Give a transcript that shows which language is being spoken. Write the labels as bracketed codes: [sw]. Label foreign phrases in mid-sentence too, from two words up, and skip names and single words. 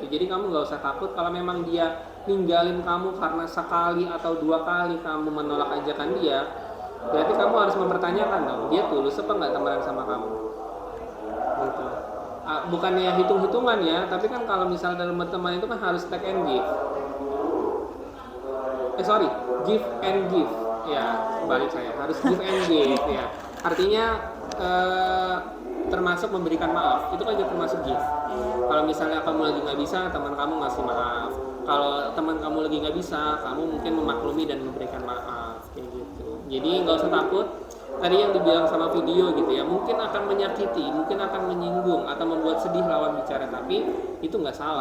[id] Jadi kamu nggak usah takut kalau memang dia ninggalin kamu karena sekali atau 2 kali kamu menolak ajakan dia. Berarti kamu harus mempertanyakan dong, dia tulus apa nggak temenan sama kamu gitu. Bukannya hitung-hitungan ya, tapi kan kalau misalnya dalam berteman itu kan harus [en] take and give. Give and give [id] ya, balik saya harus [en] give and give [id] ya. Artinya termasuk memberikan maaf, itu kan juga termasuk give. Kalau misalnya kamu lagi nggak bisa, teman kamu ngasih maaf. Kalau teman kamu lagi nggak bisa, kamu mungkin memaklumi dan memberikan maaf kayak gitu. Jadi nggak usah takut. Tadi yang dibilang sama video gitu ya, mungkin akan menyakiti, mungkin akan menyinggung atau membuat sedih lawan bicara, tapi itu nggak salah.